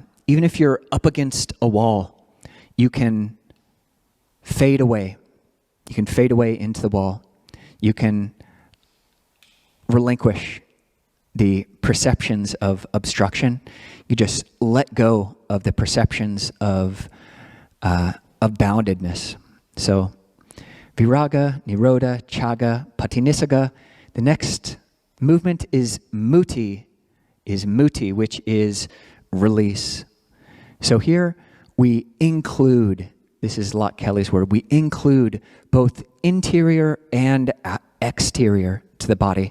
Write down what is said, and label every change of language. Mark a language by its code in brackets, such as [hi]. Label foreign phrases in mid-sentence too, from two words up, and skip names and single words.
[en] Even if you're up against a wall, you can fade away. You can fade away into the wall. You can relinquish the perceptions of obstruction. You just let go of the perceptions of boundedness. [pi] So, viraga, nirodha, chaga, patinissagga. [en] The next movement is muti, which is release. So here we include, this is Lot Kelly's word, we include both interior and exterior to the body.